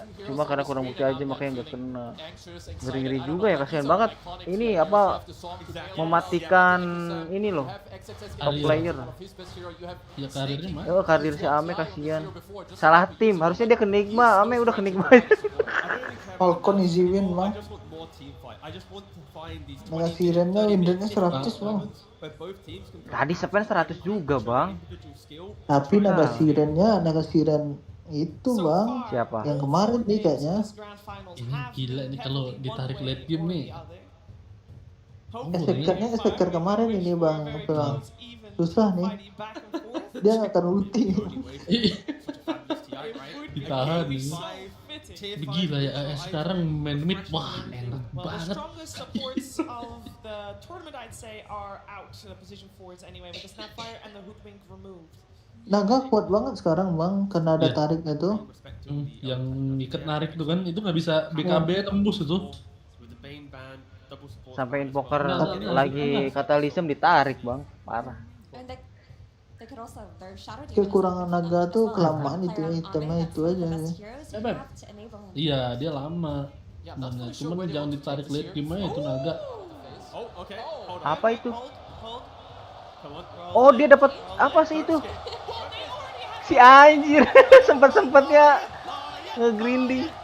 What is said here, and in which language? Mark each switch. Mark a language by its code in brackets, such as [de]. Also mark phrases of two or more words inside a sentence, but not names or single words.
[id] Cuma karena kurang bukti aja makanya nggak kena. Ngeri-ngeri juga ya, kasihan banget. Ini apa mematikan ini loh [en] top player. [id] Ya karirnya mah. Oh karir si Ame kasihan. Salah tim, harusnya dia ke Nigma. Ame udah ke Nigma. Falcon [en] easy win [id] bang. Naga Sirennya windernya 100 bang. Tadi Sepen 100 juga bang. Tapi Naga Siren itu bang. Siapa? Yang kemarin nih kayaknya. Ini gila nih kalau ditarik [en] late game [id] nih. Esekernya kemarin ini bang. susah nih. Dia nggak akan ulti. Ditahan nih. Gila ya, sekarang main mid, wah enak [en] Well, the [id] banget. [en] strongest supports of the tournament, I'd say, are out to the position forwards anyway, with the Snapfire and the Hoodwink removed. [id] Naga kuat banget sekarang bang, karena ada Iya. tariknya tuh. Yang ikat narik tuh kan, itu nggak bisa BKB tembus itu. Sampai invoker Nah, lagi katalisem ditarik bang, parah. [en] And they could also, their shadow [id] Kekurangan naga tuh kelamaan itu ya, itemnya itu aja ya. Iya, dia lama. Nah, cuman jangan ditarik [en] late game [id] aja itu naga. Apa itu? Oh dia dapat apa sih itu? Si anjir sempet-sempetnya nge-grinding.